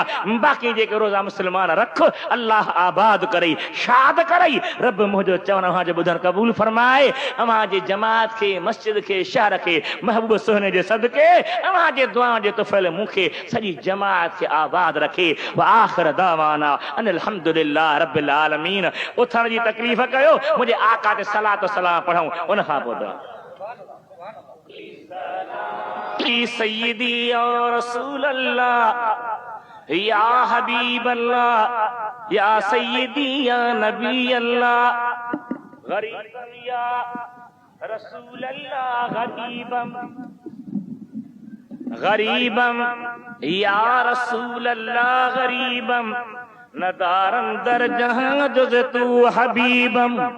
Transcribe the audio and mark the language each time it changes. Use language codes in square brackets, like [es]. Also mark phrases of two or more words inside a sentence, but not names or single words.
[sd] बाक़ी जेके रोज़ा मुस्लमान रख, अल्लाह आबाद करे, शाद करे। रब मुंहिंजो चवण अव्हां जो ॿुधण क़बूल फरमाए। अव्हां जे जमात खे, मस्जिद खे, शहर खे महबूब सुहने जे सदके अव्हां जे दुआउनि जे तुफ़ैल मूंखे सॼी जमात खे आबाद रखे। [ar] آخر دعوانا أن الحمد لله رب العالمين. [sd] उथण जी तकलीफ़ कयो, मुंहिंजे आका ते सलात सलाम पढ़ूं, उन खां पोइ दुआ। [ar] سيدي يا رسول الله يا حبيب الله يا سيدي يا نبي الله [fa] غریبم یا رسول الله غریبم غریبم یا رسول الله غریبم ندارم در جهان جز تو حبیبم